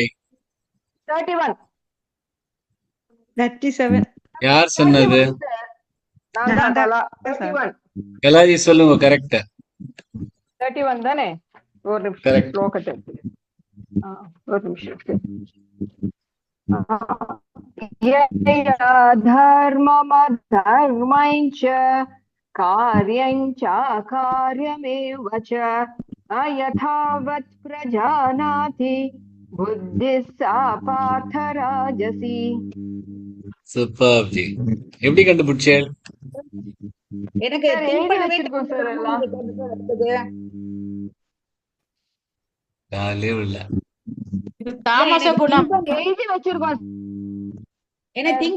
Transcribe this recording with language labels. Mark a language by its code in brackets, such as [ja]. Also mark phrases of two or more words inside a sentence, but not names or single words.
[ta] 31. 37. யார் சொன்னது? 31 சார். நான் தான் கலா. 31. கலாஜி சொல்லுங்க. கரெக்ட். 31 தானே? ஒரு நிமிஷம் கரெக்ட். ஸ்லோகத்தை ஒரு நிமிஷம். [sa] धर्ममधर्मञ्च कार्यञ्च कार्यमेव च अयथावत् प्रजानाति बुद्धिः सा पार्थ राजसी. [ta] சூப்பர் ஜி. எப்படி கண்டுபிடிச்சேன்? எனக்கு சார் [en] think [ta] எழுதி பண்ணவே வச்சிருக்கோம் சார் எல்லாம். காலே இல்ல. இது தாமச குணம். எழுதி வச்சிருக்கோம் எனக்கு திங்க்